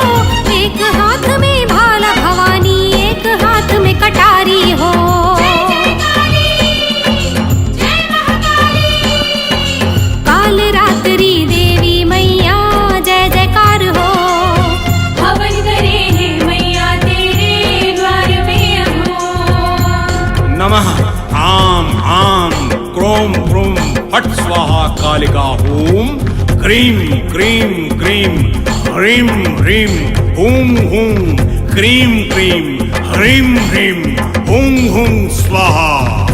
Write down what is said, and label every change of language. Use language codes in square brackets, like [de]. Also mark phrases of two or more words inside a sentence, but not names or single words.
[hi] एक हाथ में भाला भवानी, एक हाथ में कटारी हो। काल रात्रि देवी मैया जय जयकार हो, हवन करे हैं मैया तेरे द्वार में अघोर। [sa] नमः आम आम क्रोम क्रूम फट स्वाहा कालिका हूं। क्रीं क्रीं क्रीं ह्रीं ह्रीं हूं हूं क्रीं क्रीं ह्रीं ह्रीं हूं हूं स्वाहा।